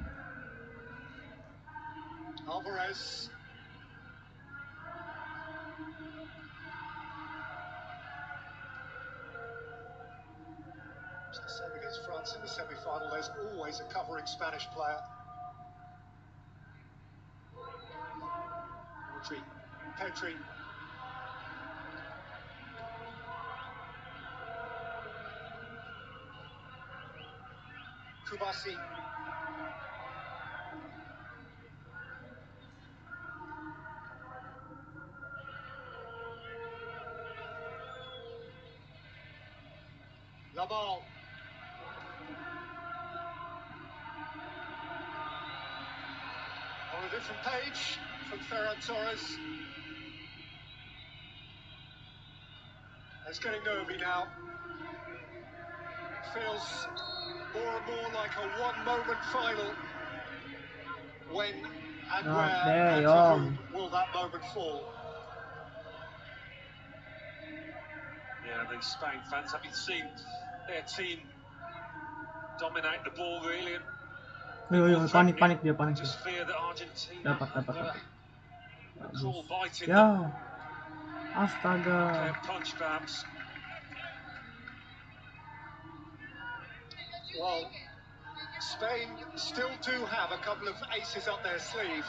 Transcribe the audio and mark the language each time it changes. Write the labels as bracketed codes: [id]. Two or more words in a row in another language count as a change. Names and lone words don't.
[en] Alvarez. It's the same against France in the semi-final. There's always a covering Spanish player. Pedri. Kubasi. Yamal. On a different page from Ferran Torres. It's getting nervy now. It feels more and more like a one-moment final. When and where and to whom will that moment fall? Yeah, the Spain fans haven't seen their team dominate the ball really. [id] Panik dia, panik. [en] Just fear that Argentina [id] Dapat. [en] a cruel bite in [id] Ya. [en] them. [id] Astaga. [en] Punch perhaps. Well, Spain still do have a couple of aces up their sleeve.